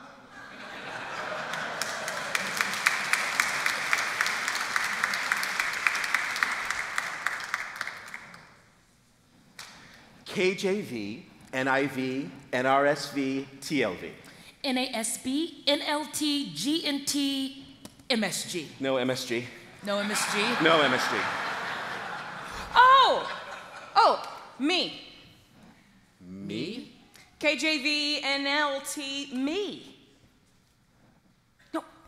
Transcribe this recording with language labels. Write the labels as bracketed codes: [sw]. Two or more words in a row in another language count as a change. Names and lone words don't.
[en] KJV, NIV, NRSV, TLV. NASB, NLT, G&T, MSG. No MSG. No MSG? No MSG. Oh, me. Me? KJV, NLT, me. No.